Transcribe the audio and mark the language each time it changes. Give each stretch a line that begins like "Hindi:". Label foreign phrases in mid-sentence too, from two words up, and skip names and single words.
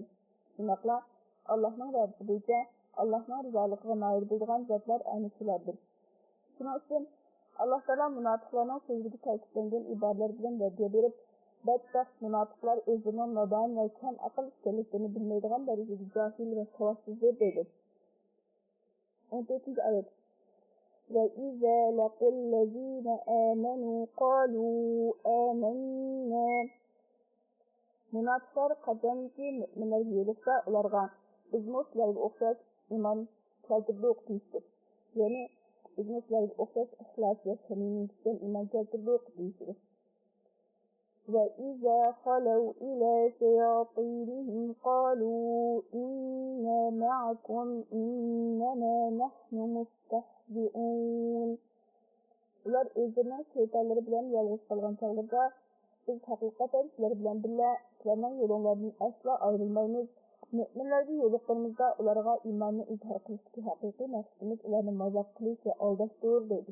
Uzbek: Shunaqla Allohning va'dasi bo'yicha Allohning rizoligiga moyil bo'lgan zotlar ana shulardir. Shuning uchun
Arabic: الله تعالى
Uzbek: munofiqlarning so'zida ta'kidlangan iboralar bilan va'da berib, badbaxt munofiqlar o'zining nodon va kam aql ekanligini bilmaydigan darajada johil va savodsizdir dedi. 14-oyat.
Arabic: وَإِذَا لَقُوا الَّذِينَ آمَنُوا قَالُوا آمَنَّا.
Uzbek: Munofiqlar qachonki mo'minlarga yo'liqsa, ularga biz sizlarga o'xshash iymon keltirdik deyishdi. Ya'ni biz sizlarga o'xshash ixlos va samimiyatdan iymon keltirdik deyishdi.
Arabic: وَإِذَا خَلَوْا إِلَى شَيَاطِينِهِمْ قَالُوا إِنَّا مَعَكُمْ إِنَّمَا نَحْنُ مُسْتَهْزِئُونَ.
Uzbek: Ular o'zlarining shaytonlari bilan yolg'iz qolgan chog'larda biz haqiqatan sizlar bilan birga sizlarning yo'linglardan aslo ayrilmaymiz. Mo'minlarga yo'liqqanimizda ularga iymonni izhor qilishga haqiqiy maqsadimiz ularni mazoq qilish va aldashdir dedi.